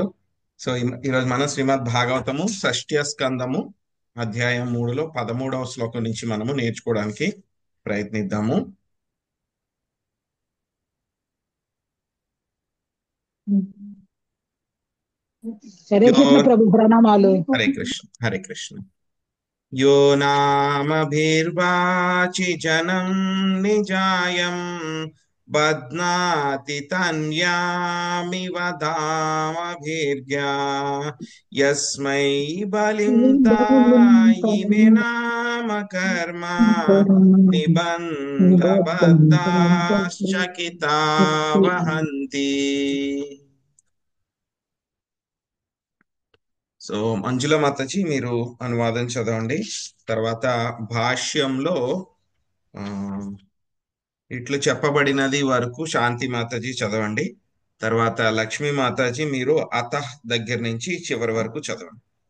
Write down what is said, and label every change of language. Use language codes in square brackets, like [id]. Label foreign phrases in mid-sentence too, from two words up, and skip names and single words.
[te] సో ఈరోజు మనం శ్రీమద్ భాగవతము షష్ఠ్య స్కందము అధ్యాయం 3లో 13వ శ్లోకం నుంచి మనము నేర్చుకోవడానికి ప్రయత్నిద్దాము. హరే కృష్ణ యో ప్రభు ప్రణామాలు. హరే కృష్ణ. [sa] यो नामभिर्वाचि जनं निजायं बध्नाति तन्यामिव धामभिर्या यस्मै बलिं दायिने नाम कर्म निबन्धबद्धाश्चकिता वहन्ति. [te] సో మంజుల మాతాజీ మీరు అనువాదం చదవండి. తర్వాత భాష్యంలో ఆ, ఇట్లు చెప్పబడినది వరకు శాంతి మాతాజీ చదవండి. తర్వాత లక్ష్మీ మాతాజీ మీరు అతహ్ దగ్గర నుంచి చివరి వరకు చదవండి.